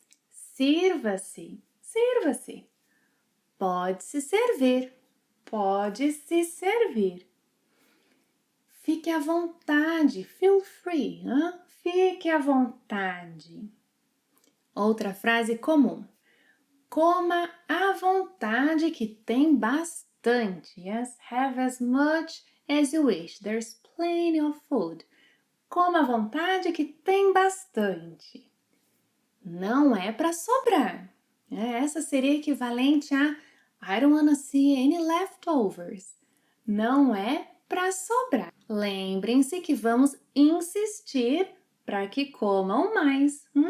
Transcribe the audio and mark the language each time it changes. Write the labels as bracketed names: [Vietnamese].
[Portuguese] Sirva-se, sirva-se. Pode se servir, pode se servir. Fique à vontade, [English] feel free. [Portuguese] Fique à vontade. Outra frase comum. Coma à vontade que tem bastante. [English] Yes, have as much as you wish. There's plenty of food. [Portuguese] Coma à vontade que tem bastante. Não é para sobrar. Essa seria equivalente a [English] I don't wanna see any leftovers. [Portuguese] Não é para sobrar. Lembrem-se que vamos insistir para que comam mais.